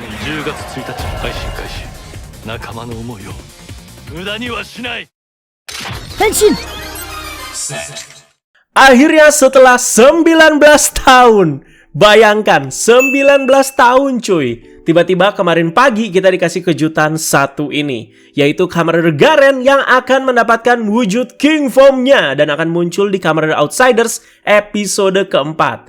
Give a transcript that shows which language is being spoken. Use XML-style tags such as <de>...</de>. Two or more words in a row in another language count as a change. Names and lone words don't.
<ja>10 月1日配信開始。仲間の思いを無駄にはしない。 Henshin!</ja> <id>Akhirnya setelah 19 tahun. Bayangkan 19 tahun cuy. Tiba-tiba kemarin pagi kita dikasih kejutan satu ini, yaitu Kamen Rider Garen yang akan mendapatkan wujud King Form-nya dan akan muncul di Kamen Rider Outsiders episode keempat.</id>